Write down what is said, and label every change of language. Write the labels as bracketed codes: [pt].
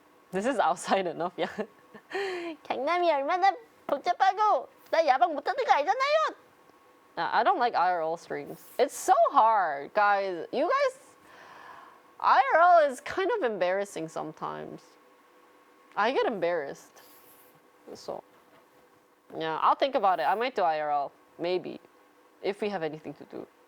[en] This is outside enough, yeah. [ko] 강남이 얼마나 복잡하고 나 야방 못하는 거 알잖아요. [en] I don't like IRL streams. It's so hard, guys. You guys, IRL is kind of embarrassing sometimes. I get embarrassed. So, yeah, I'll think about it. I might do IRL, maybe, if we have anything to do.